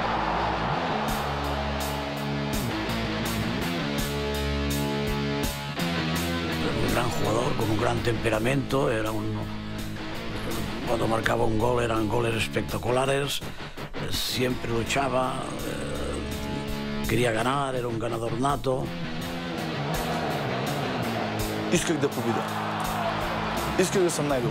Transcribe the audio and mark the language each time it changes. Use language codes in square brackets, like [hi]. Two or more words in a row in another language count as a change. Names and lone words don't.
[es] Un gran jugador, con un gran temperamento, cuando marcaba un gol eran goles espectaculares, siempre luchaba, quería ganar, era un ganador nato. [bg] Исках да победя. Исках да съм най-добри.